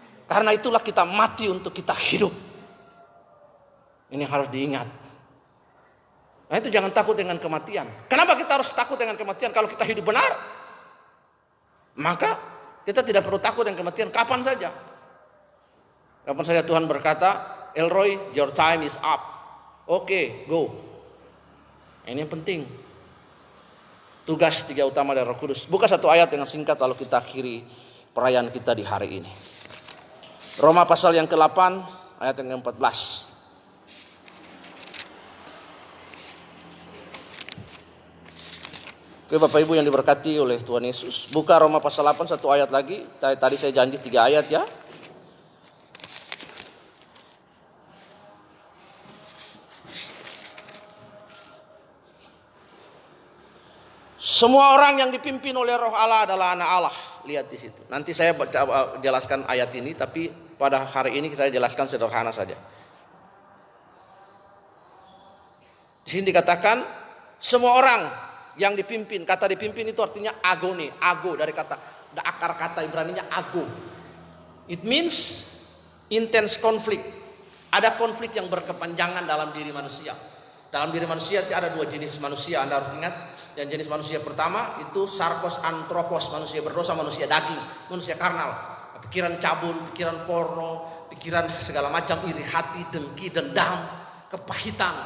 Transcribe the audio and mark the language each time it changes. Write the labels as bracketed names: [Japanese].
[Indonesian] Karena itulah kita mati untuk kita hidup. Ini harus diingat. Nah itu jangan takut dengan kematian. Kenapa kita harus takut dengan kematian? Kalau kita hidup benar, maka kita tidak perlu takut dengan kematian kapan saja. Kapan saja Tuhan berkata, Elroy, [English] your time is up. [Indonesian] Oke, go. Ini yang penting. Tugas 3 utama dari Roh Kudus. Buka satu ayat dengan singkat lalu kita akhiri perayaan kita di hari ini. Roma pasal yang ke-8 ayat yang ke-14. Oke Bapak Ibu yang diberkati oleh Tuhan Yesus. Buka Roma pasal 8 satu ayat lagi. Tadi saya janji 3 ayat ya. Semua orang yang dipimpin oleh Roh Allah adalah anak Allah. Lihat di situ. Nanti saya jelaskan ayat ini, tapi pada hari ini saya jelaskan sederhana saja. Di sini dikatakan semua orang yang dipimpin. Kata dipimpin itu artinya agone, ago dari akar kata Ibraninya ago. [English] It means intense conflict. [Indonesian] Ada konflik yang berkepanjangan dalam diri manusia. Dalam diri manusia ada dua jenis manusia, Anda harus ingat. Yang jenis manusia pertama itu sarkos antropos, manusia berdosa, manusia daging, manusia karnal. Pikiran cabul, pikiran porno, pikiran segala macam, iri hati, dengki, dendam, kepahitan.